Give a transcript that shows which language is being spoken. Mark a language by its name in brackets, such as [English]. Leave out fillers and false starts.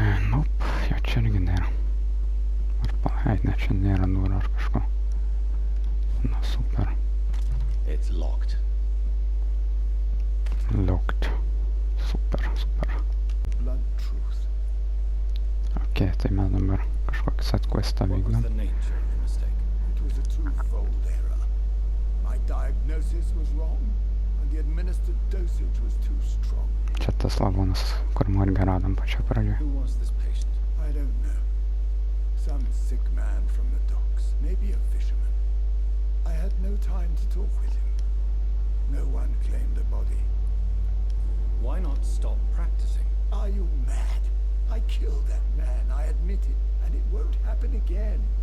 [Lithuanian] Nope, jo čia irgi nėra. Ar ne, čia nėra durų ar kažko. Na, super. [English] It's locked. Locked. Super. Blunt truth. Ok. [Lithuanian] tai mes dabar kažkokį setquestą [English] What was [Lithuanian] vykdom. [English] the nature of the mistake? It was a twofold error. My diagnosis was wrong, and the administered dosage was too strong. [Lithuanian] Čia tas lavonas, kur morgę radom pačią pradžią. [English] Who was this patient? I don't know. Some sick man from the docks, maybe a fisherman. I had no time to talk with him. No one claimed the body. Why not stop practicing? Are you mad? I killed that man, I admit it, and it won't happen again.